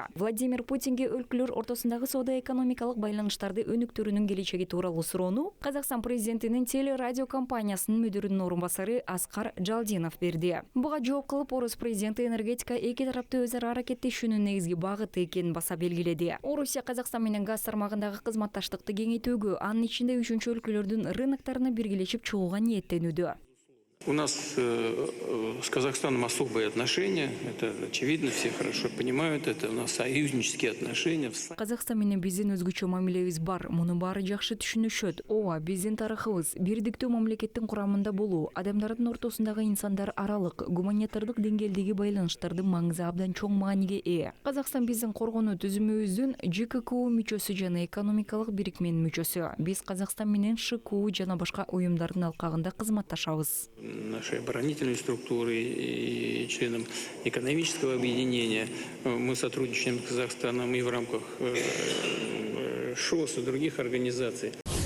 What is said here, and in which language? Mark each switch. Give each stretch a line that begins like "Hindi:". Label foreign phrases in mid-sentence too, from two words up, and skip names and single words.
Kyrgyz: Владимир Путинге өлкөлөр ортосундагы соода-экономикалык байланыштарды өнүктүрүүнүн келечеги тууралуу суроону Казакстан президентинин телерадио компаниясынын мүдүрүнүн орун басары Аскар Жалдинов берди. Буга жооп кылып, Орус президенти энергетика эки тараптуу өз ара аракеттешүүнүн негизги багыты экенин баса белгиледи. Орусия Казакстан менен газ тармагындагы кызматташтыкты кеңейтүүгө, анын ичинде үчүнчү өлкөлөрдүн рыноктарына биргелешип чыгууга ниеттенүүдө.
Russian: У нас с Казахстаном особые отношения, это очевидно, все хорошо понимают, это у нас союзнические отношения.
Kyrgyz: Казакстан менен биздин өзгөчө мамилебиз бар, муну баары жакшы түшүнүшөт. Ооба, биздин тарыхыбыз бирдиктүү мамлекеттин курамында болуу, адамдардын ортосундагы инсандар аралык гуманитардык деңгээлдеги байланыштардын маңызы абдан чоң мааниге ээ. Казакстан биздин коргонуу түзүмүбүздүн ЖККУ мүчөсү жана экономикалык бирикменин мүчөсү. Биз Казакстан менен ШКУ жана башка уюмдардын алкагында кызматташабыз.
Russian: Нашей оборонительной структуры и членам экономического объединения. Мы сотрудничаем с Казахстаном и в рамках ШОС и других организаций.